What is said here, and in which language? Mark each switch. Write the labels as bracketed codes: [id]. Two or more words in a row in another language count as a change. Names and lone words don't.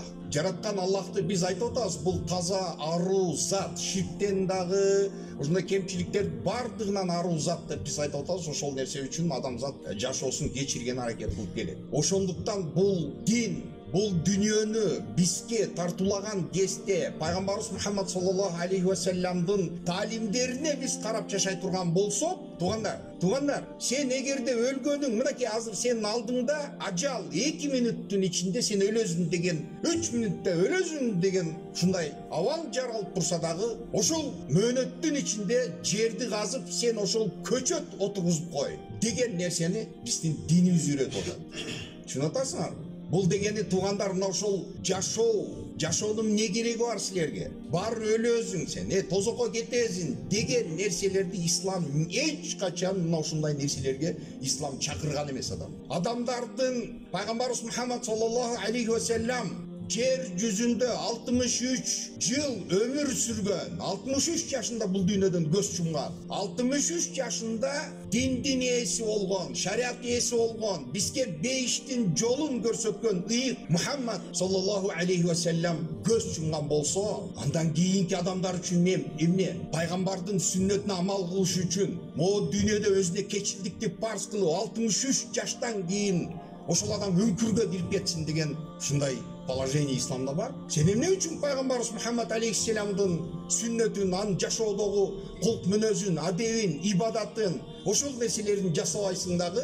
[ky] Жараткан Аллахты биз айтып атабыз, бул таза аруу зат, ширктен дагы, ушундай кемчиликтер бардыгынан аруу зат деп биз айтып атабыз. Ошол нерсе үчүн адамзат жашоосун кечирген аракет кылып келет. Ошондуктан бул дин, бул дүйнөнү бизге тартуулаган кезде пайгамбарыбыз Мухаммад [ar] صلى الله عليه وسلم [ky] таалимдерине биз карап жашай турган болсок, туугандар, сен эгерде өлгөнүң, мынакей азыр сенин алдыңда ажал 2 мүнөттүн ичинде сен өлөсүң деген, 3 мүнөттө өлөсүң деген ушундай абал жаралып турса дагы, ошол мөөнөттүн ичинде жерди казып сен ошол көчөт отургузуп кой деген нерсени биздин динибиз үйрөтүп атат. Түшүнүп атасыңарбы? Бул дегени, туугандар, мына ошол жашоонун эмне кереги бар силерге? Бар өлөсүң сен, тозокко кетесиң деген нерселерди ислам эч качан мына ушундай нерселерге ислам чакырган эмес адам. Адамдардын пайгамбарыбыз Мухаммад [ar] صلى الله عليه وسلم [ky] жер жүзүндө 63 жыл өмүр сүргөн, 63 жашында бул дүйнөдөн көз чумган, 63 жашында диндин ээси болгон, шарият ээси болгон, бизге бейиштин жолун көрсөткөн ыйык Мухаммад [ar] صلى الله عليه وسلم [ky] көз чумган болсо, андан кийинки адамдар үчүн эмне? Пайгамбардын сүннөтүнө амал кылыш үчүн, могу дүйнөдө өзүнө кечилдикти парз кылып 63 жаштан кийин ошол адам өңкүргө кирип кетсин деген ушундай положение исламда бар. Сен эмне үчүн пайгамбарыбыз Мухаммад алейхиссаламдын сүннөтүн, анын жашоодогу кулк мүнөзүн, адебин, ибадатын, ошол нерселерин жасабайсың дагы?